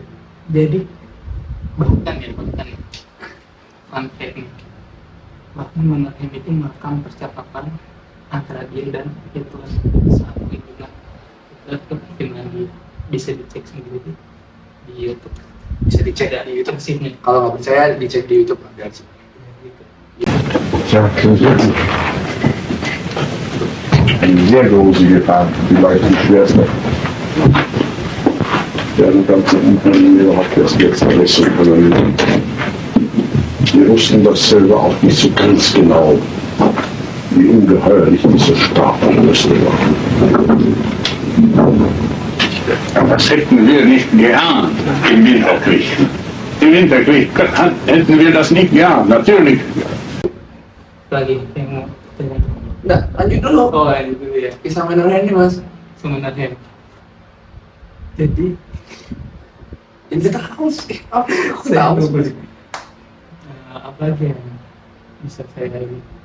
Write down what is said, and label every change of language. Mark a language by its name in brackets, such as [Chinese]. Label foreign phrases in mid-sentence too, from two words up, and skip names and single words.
[Indonesian] Jadi bahkan [English] fun fact [Indonesian] nih, bahkan Mannerheim itu merekam percakapan antara dia dan Hitler saat kunjungan Hitler ke Finlandia. Bisa dicek sendiri di YouTube. Bisa dicek Ada di YouTube. arsipnya. Kalau nggak percaya dicek di YouTube ada sih. Gitu. [German] Ja, grundsätzlich. Eine sehr große Gefahr, vielleicht die schwerste. Ja, die ganze Ukraine hat das jetzt alles so überlebt. Wir wussten das selber auch nicht so ganz genau, wie ungeheuerlich dieser Staat alles war. Das hätten wir nicht geahnt im Winterkrieg. Im Winterkrieg hätten wir das nicht geahnt, natürlich. [Indonesian] Lagi yang mau tanya. Nggak, lanjut dulu. Oh, ini dulu ya. Kisah Mannerheim ini mas. Sebenarnya. Jadi Ini tahu sih. Aku saya tahu. lupa. Apa lagi yang bisa saya lihat?